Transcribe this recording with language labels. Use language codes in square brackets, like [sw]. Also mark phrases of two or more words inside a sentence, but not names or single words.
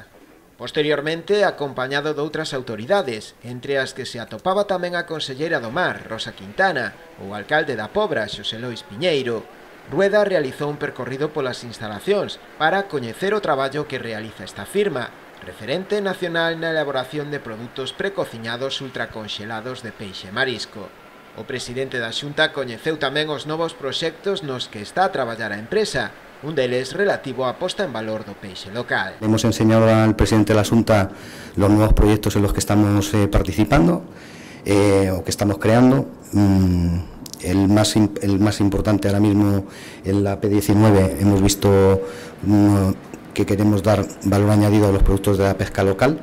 [gl] Posteriormente, acompañado de outras autoridades, entre as que se atopaba tamén a conselleira do Mar, Rosa Quintana, ou o alcalde da Pobra, Xosé Lois Piñeiro, Rueda realizou un percorrido polas instalacións para coñecer o traballo que realiza esta firma, referente nacional na elaboración de produtos precociñados ultraconxelados de peixe e marisco. O presidente da Xunta coñeceu tamén os novos proxectos nos que está a traballar a empresa, un deles relativo á posta en valor do peixe local. [es] Hemos enseñado al presidente de la Xunta los nuevos proyectos en los que estamos participando o que estamos creando. El más importante ahora mismo en la P19 hemos visto que queremos dar valor añadido a los productos de la pesca local.